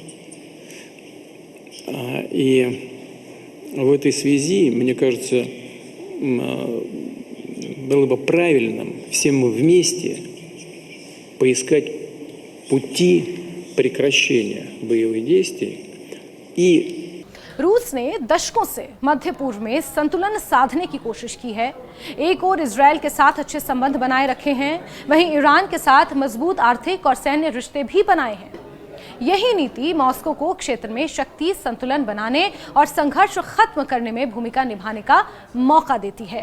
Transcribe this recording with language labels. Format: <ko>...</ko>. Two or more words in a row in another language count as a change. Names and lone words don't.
<ru>И в этой связи, мне кажется, было бы правильным всем вместе поискать пути прекращения боевых действий и</ru> <hi>रूस ने दशकों से मध्य पूर्व में संतुलन साधने की कोशिश की है। एक ओर इजरायल के साथ अच्छे संबंध बनाए रखे हैं, वहीं ईरान के साथ मजबूत आर्थिक और सैन्य रिश्ते भी बनाए हैं। यही नीति मॉस्को को क्षेत्र में शक्ति संतुलन बनाने और संघर्ष खत्म करने में भूमिका निभाने का मौका देती है।</hi>